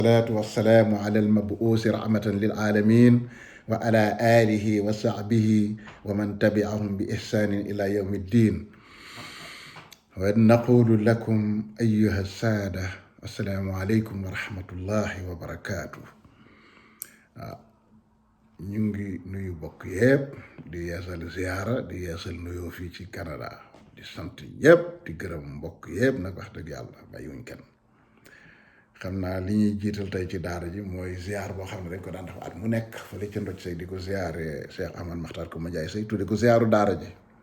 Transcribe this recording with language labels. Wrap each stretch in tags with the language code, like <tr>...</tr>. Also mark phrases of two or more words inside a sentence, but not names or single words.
<ar>والصلاة والسلام على المبعوث رحمة للعالمين وعلى آله وصحبه ومن تبعهم بإحسان إلى يوم الدين ونقول لكم أيها السادة السلام عليكم ورحمة الله وبركاته.</ar> <wo>ñu ngi nuyu bokk yépp di yeesal ziyaara di yeesal nuyoo fii ci Canada di sant ñépp di gërëm mbokk yépp nag wax dëgg yàlla bàyyiwuñ kenn. xam naa li ñuy jiital tey ci daara ji mooy ziyaar boo xam ne dañ ko daan def at mu nekk fële ca Ndoj Sey di ko ziyaare Cheikh Ahmad Makhtar Koumba Ndiaye Sey tudde ko ziyaaru daara ji.</wo>